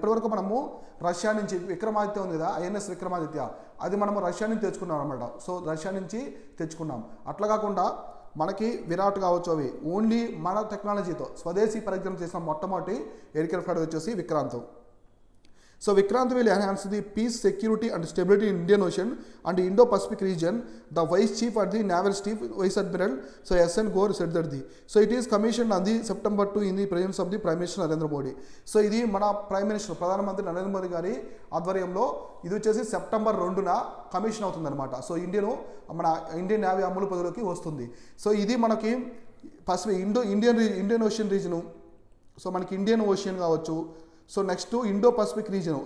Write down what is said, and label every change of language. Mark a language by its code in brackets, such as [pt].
[te] ఇప్పటివరకు మనము రష్యా నుంచి విక్రమాదిత్య ఉంది కదా, ఐఎన్ఎస్ విక్రమాదిత్య, అది మనము రష్యా నుంచి తెచ్చుకున్నాం అనమాట. సో రష్యా నుంచి తెచ్చుకున్నాం. అట్లా కాకుండా మనకి విరాట్ కావచ్చు, అవి ఓన్లీ మన టెక్నాలజీతో స్వదేశీ పరిజ్ఞానం చేసిన మొట్టమొదటి ఎయిర్క్రాఫ్ట్ క్యారియర్ వచ్చేసి Vikrant. [en] So Vikrant will enhance the peace, security and stability in Indian Ocean and Indo-Pacific region. The Vice Chief at the Naval Chief, Vice Admiral, so S.N. Gore said that so it is commissioned on the September 2 in the presence of the Prime Minister Narendra Modi. [te] So ఇది మన prime minister ప్రధానమంత్రి నరేంద్ర మోదీ గారి ఆధ్వర్యంలో ఇది వచ్చేసి September 2న commission అవుతుందన్నమాట. So మన Indian navy అమలు పదిలోకి వస్తుంది. సో ఇది మనకి Pacific Indian ocean reason. So మనకి ఇండియన్ ఓషన్ కావచ్చు. So next Indo Pacific reason.